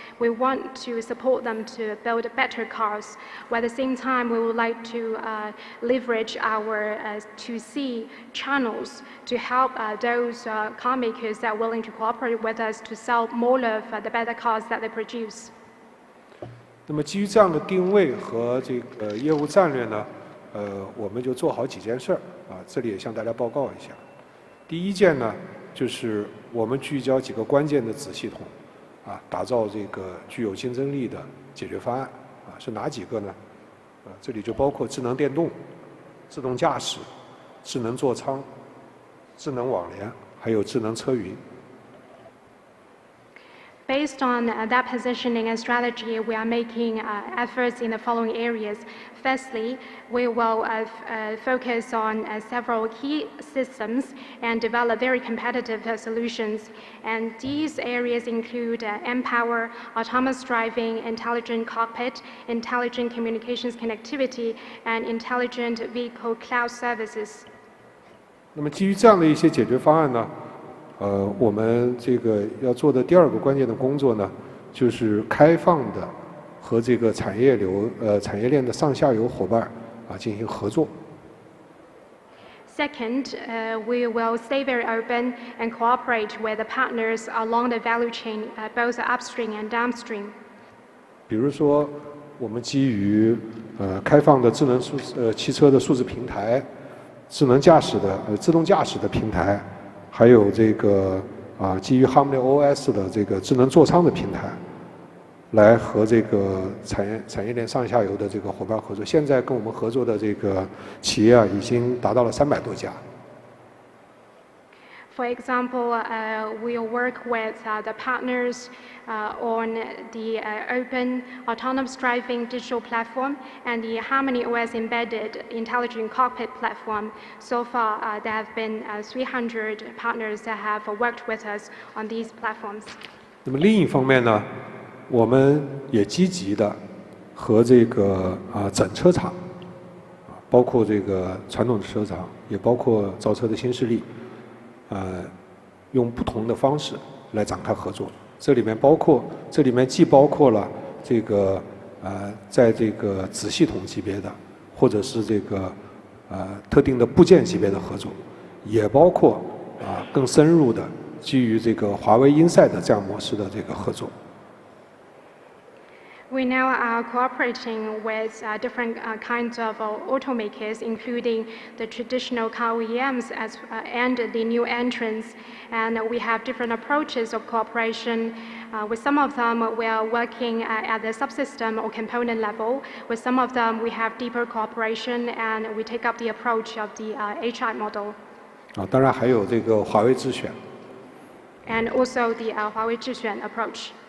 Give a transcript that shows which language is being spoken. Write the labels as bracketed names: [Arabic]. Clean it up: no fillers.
[English] We want to support them to build better cars, while at the same time we would like to leverage our 2C channels to help those car makers that are willing to cooperate with us to sell more of the better cars that they produce. [Chinese] 那么基于这样的定位和业务战略呢，我们就做好几件事这里也向大家报告一下。第一件呢，就是我们聚焦几个关键的子系统打造具有竞争力的解决方案是哪几个呢？这里就包括智能电动、自动驾驶、智能座舱、智能网联，还有智能车云。 [English] Based on that positioning and strategy, we are making efforts in the following areas. Firstly, we will focus on several key systems and develop very competitive solutions. And these areas include M-Power, autonomous driving, intelligent cockpit, intelligent communications connectivity, and intelligent vehicle cloud services. [Chinese] 那么基于这样的一些解决方案呢，我们要做的第二个关键的工作呢，就是开放的和产业链的上下游伙伴进行合作。 [English] Second, we will stay very open and cooperate with the partners along the value chain, both upstream and downstream. [Chinese] 比如说，我们基于开放的智能汽车的数字平台、智能驾驶的自动驾驶的平台。还有基于 HarmonyOS 的智能座舱的平台，来和产业链上下游的伙伴合作。现在跟我们合作的企业已经达到了300多家。 [English] For example, we'll work with the partners on the open autonomous driving digital platform and the Harmony OS embedded intelligent cockpit platform. So far, there have been 300 partners that have worked with us on these platforms. [Chinese] 那么另一方面呢，我们也积极的和这个整车厂，包括这个传统的车厂，也包括造车的新势力。用不同的方式来展开合作，这里面既包括了这个在这个子系统级别的，或者是这个特定的部件级别的合作，也包括更深入的基于这个华为 Inside 这样模式的这个合作。 [English] We now are cooperating with different kinds of automakers, including the traditional car OEMs and the new entrants. And we have different approaches of cooperation. With some of them, we are working at the subsystem or component level. With some of them, we have deeper cooperation, and we take up the approach of the HI model. [Chinese] 当然还有这个华为智选。 [English] And also the Huawei 智选 approach.